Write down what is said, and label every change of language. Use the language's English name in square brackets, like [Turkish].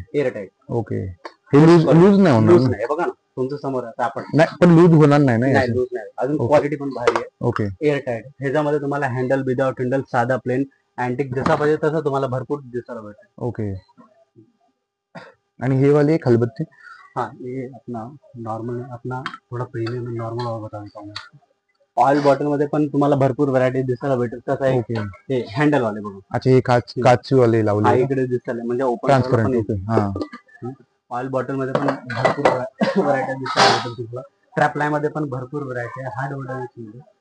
[English] air tight [Marathi] okay. हे loose loose नाही होणार [English] loose [Marathi] ना? नाही बघा ना तुमच्या समोर आता आपण नाही पण लूज होणार नाही ना नाही याचं? लूज नाही. अजून [English] Okay. [Marathi] क्वालिटी पण भारी आहे. [English] Okay air tight. [Marathi] ह्याच्यामध्ये तुम्हाला हँडल विदाउट हँडल साधा प्लेन अँटिक जसा पाहिजे तसा तुम्हाला भरपूर दिसायला भेटेल. ओके. आणि हे वाले खलबत्ते? [Hindi] हाँ ये अपना नॉर्मल अपना थोडा प्रीमियम नॉर्मल बताता हूँ. [Marathi] ऑइल बॉटल मध्ये पण तुम्हाला भरपूर व्हरायटी दिसायला भेटेल. कसं आहे [English] Okay. [Marathi] हे हँडल वाले बघा. अच्छा हे काचची वाले हा लावले इकडे दिसायला म्हणजे ओपन [English] Transparent. Okay हा [Marathi] ऑइल बॉटल मध्ये पण भरपूर व्हरायटी दिसायला भेटेल तुम्हाला. ट्रॅपलाय मध्ये पण भरपूर व्हरायटी आहे. [English] Hard wood.